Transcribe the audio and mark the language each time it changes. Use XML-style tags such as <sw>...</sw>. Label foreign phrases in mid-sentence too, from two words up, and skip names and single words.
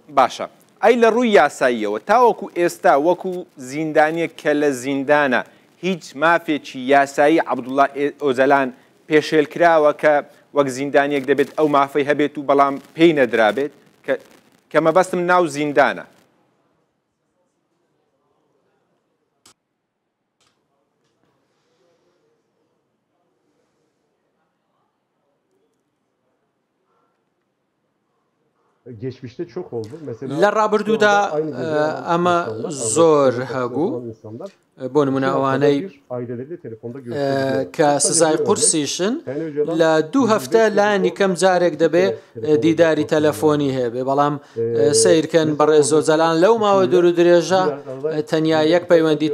<ckb>باشە ئەی لە ڕووی یاساییەوە تاوەکو ئێستا وەکو زیندانیەک کە لە زیندانە هیچ مافێکی یاسایی عەبدوڵڵا ئۆجەلان پێشێلکراوە کە وەک زیندانیەک دەبێت ئەو مافەی هەبێت و بەڵام پێی نەدرابێت کە مەبەستم ناو زیندانە.</ckb> <tr>Geçmişte çok oldu. Mesela</tr> <ckb>لە ڕابردوودا ئەمە زۆر هەبوو بۆ نمونە ئەوانەی کە سزای قورسیشن لە 2 هەفتە لانی کەم جارێک دەبێ دیداری تەلەفۆنی هەیە بەڵام سیرکەن بەڕێز ئۆجەلان لەو ماوە دوور و درێژە تەنیا یەک پەیوەندی</ckb>